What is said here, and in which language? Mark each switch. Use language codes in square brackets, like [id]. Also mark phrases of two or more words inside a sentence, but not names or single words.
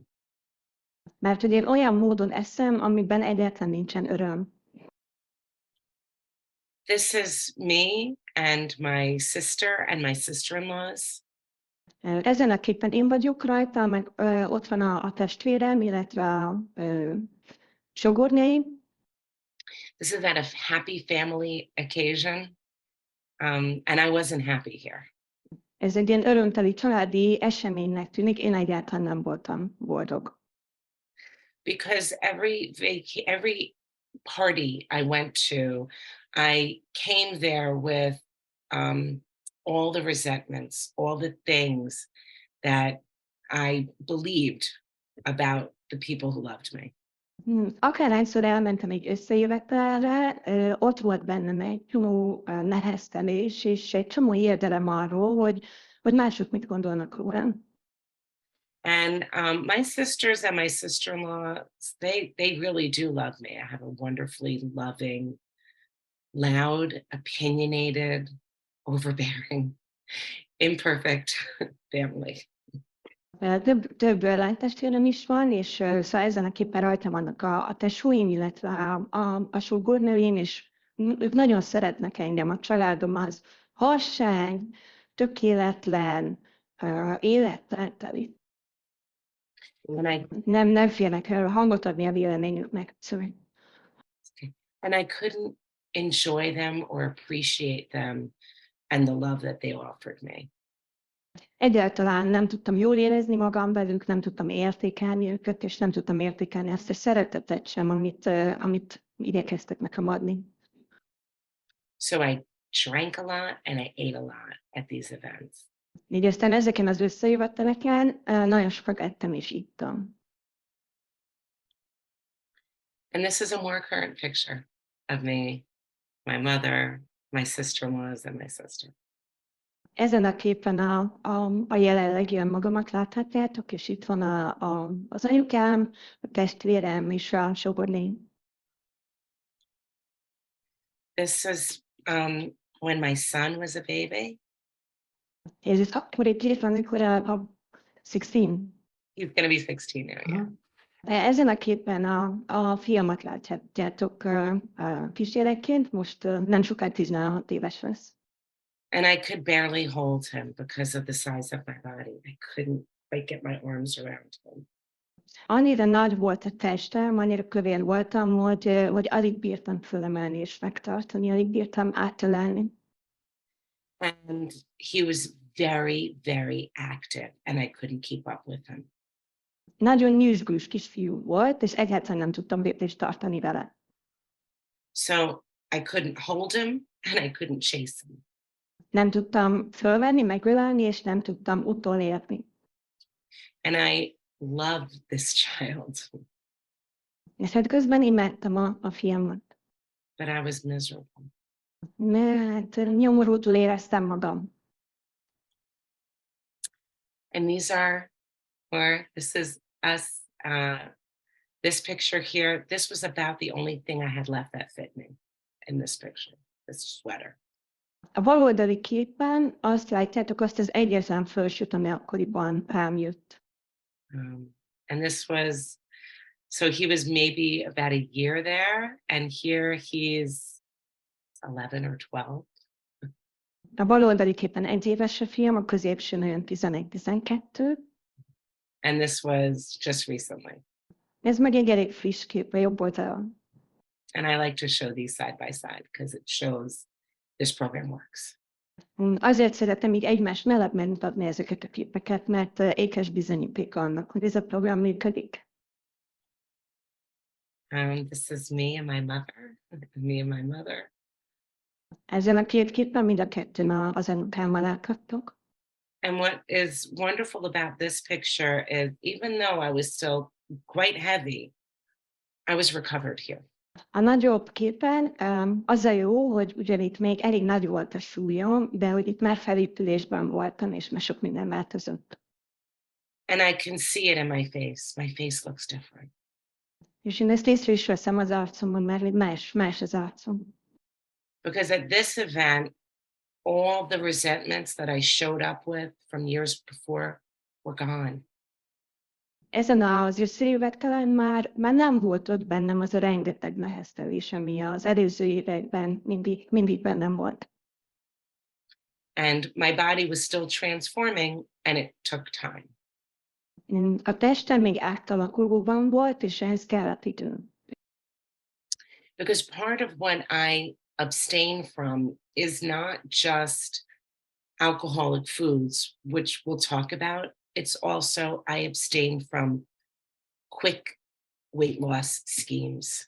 [hu] Mert hogy én olyan módon eszem, amiben egyáltalán nincsen öröm. [en] This is me and my sister and my sister-in-laws. [hu] Ezen a képen én vagyok rajta, meg ott van a testvérem, illetve a sogornéim. [en] This is at a happy family occasion, and I wasn't happy here. [hu] Ez egy ilyen örömteli családi eseménynek tűnik, én egyáltalán nem voltam boldog. [en] Because every party I went to, I came there with all the resentments, all the things that I believed about the people who loved me. [hu] Akárhányszor elmentem egy összejövetelre, ott volt bennem egy csomó neheztelés, és egy csomó érdelem arról, hogy mások mit gondolnak rólam. [en] And my sisters and my sister-in-laws, they really do love me. I have a wonderfully loving, loud, opinionated, overbearing, imperfect family. [hu] Több lánytestvérem is van, és szóval ezen a képen rajta vannak a tesóim, illetve a sógornőim, és ők nagyon szeretnek engem, a családom az harsány, tökéletlen, életteli. Nem félnek hangot adni a véleményüknek. [en] Sorry. And I couldn't enjoy them or appreciate them and the love that they offered me. [hu] Egyáltalán nem tudtam jól érezni magam velük, nem tudtam értékelni őket, és nem tudtam értékelni ezt a szeretetet sem, amit igyekeztek nekem adni. [en] So I drank a lot and I ate a lot at these events. [hu] Így aztán ezeken az összejöveteleken nagyon sokat ettem és ittam. [en] And this is a more current picture of me, my mother, my sister-in-laws, and my sister. [hu] Ezen a képen a jelenlegi önmagamat láthatjátok, és itt van az anyukám, a testvérem és a sogorném. [en] This is when my son was a baby. [hu] Ez itt akkor itt van, amikor a 16. [en] He's going to be 16 now, yeah. [hu] Ezen a képen a fiamat láthatjátok kisgyerekként, most nem sokáig 16 éves lesz. [en] And I could barely hold him because of the size of my body. I couldn't quite get my arms around him. [hu] Annyira nagy volt a testem, annyira kövér voltam, hogy alig bírtam fölemelni és megtartani, alig bírtam átölelni. [en] And he was very, very active, and I couldn't keep up with him. [hu] Nagyon nyüzsgős kisfiú volt, és egyáltalán nem tudtam lépést tartani vele. [en] So I couldn't hold him, and I couldn't chase him. [hu] Nem tudtam fölvenni, megölelni, és nem tudtam utolérni. [en] And I loved this child, [hu] És hát közben imádtam a fiamat. [en] but I was miserable. [hu] Mert nyomorultul éreztem magam. [en] And this is us, this picture here, this was about the only thing I had left that fit me in this picture, this sweater. [hu] A baloldali képen azt látjátok, azt az egyetlen fölsőt, ami akkoriban rám jött. [en] And this was, so he was maybe about a year there, and here he's 11 or 12. [hu] A baloldali képen 1 éves a fiam, a középsőn olyan 11-12. [en] And this was just recently. [hu] Ez meg egy elég friss kép, a jobb oldalon. [en] And I like to show these side by side because it shows this program works. [hu] Azért szeretem így egymás mellett megmutatni ezeket a képeket, mert ékes bizonyíték annak, hogy ez a program működik. [en] This is me and my mother. Me and my mother. [hu] Ezen a két képen mind a kettőn az unokámmal láthattok. [en] And what is wonderful about this picture is even though I was still quite heavy, I was recovered here. [hu] A nagyobb képen az a jó, hogy ugyan itt még elég nagy volt a súlyom, de hogy itt már felépülésben voltam, és már sok minden változott. [en] And I can see it in my face. My face looks different. [hu] És én ezt észre is veszem az arcomon, mert hogy más az arcom. [en] Because at this event, all the resentments that I showed up with from years before were gone. [hu] Ezen az összejövetelen már nem volt ott bennem az a rengeteg neheztelés, ami az előző években mindig bennem volt. [en] And my body was still transforming, and it took time. [hu] A testem még átalakulóban volt, és ehhez kellett idő. [en] Because part of what I abstain from is not just alcoholic foods, which we'll talk about. It's also I abstain from quick weight loss schemes.